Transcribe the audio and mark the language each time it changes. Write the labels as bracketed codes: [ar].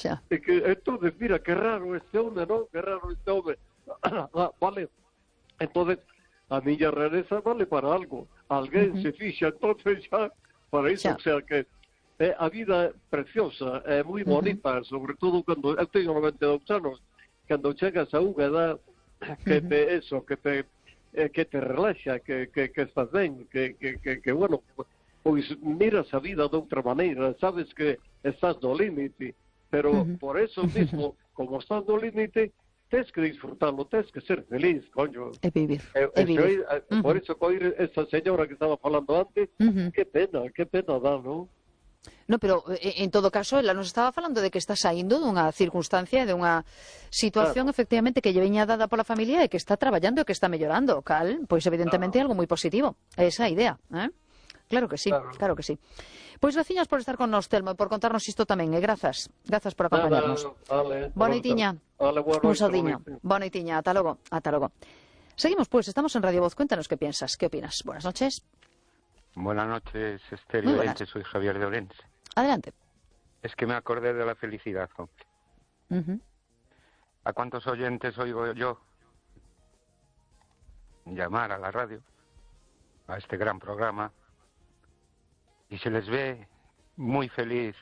[es] Entonces, mira, que raro este hombre, ¿no? Que raro este hombre. Vale. Entonces, a mí ya rareza vale para algo. [gl] Alguén se fixa, entonces ya, para iso. O sea que a vida é preciosa, é moi bonita, sobre todo cando, eu teño 92 anos, cando chegas a unha edad que te, eso, que te relaxa, que estás ben, que bueno, pois miras a vida de outra maneira, sabes que estás no límite, pero [es] por eso mismo, [gl] como estás no límite, tens que disfrutarlo, tens que ser feliz, coño. E vivir, vivir. Por eso, coir esa señora que estaba falando antes, qué pena dá, non? No, pero en todo caso, ela nos estaba falando de que está saindo dunha circunstancia, de unha situación efectivamente que lle veña dada pola familia e que está traballando e que está mellorando, cal, pois evidentemente algo moi positivo, esa idea, ¿eh? [es] Claro que sí, claro que sí. [gl] Pois veciñas por estar con nos, Telmo, por contarnos isto tamén, e grazas, grazas por acompañarnos. Bonitiña, un saudiño, bonitiña, ata logo, ata logo. [es] Seguimos, pois, estamos en Radio Voz, cuéntanos que piensas, que opinas. Buenas noches. Buenas noches, Esther y Orense, soy Javier de Orense. Adelante. Es que me acordé de la felicidad, hombre. ¿A cuántos oyentes oigo yo llamar a la radio, a este gran programa, y se les ve muy feliz?